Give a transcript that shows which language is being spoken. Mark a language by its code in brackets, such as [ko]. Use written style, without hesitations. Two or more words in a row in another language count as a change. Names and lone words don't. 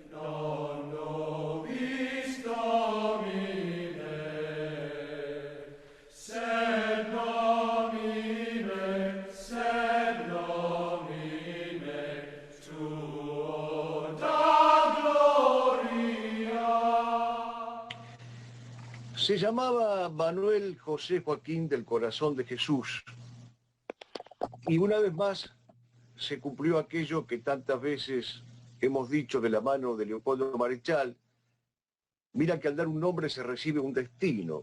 [la] Non nobis Domine, sed nomine tuo da gloria. [es] Se llamaba Manuel José Joaquín del Corazón de Jesús. Y una vez más se cumplió aquello que tantas veces hemos dicho de la mano de Leopoldo Marechal: mira que al dar un nombre se recibe un destino.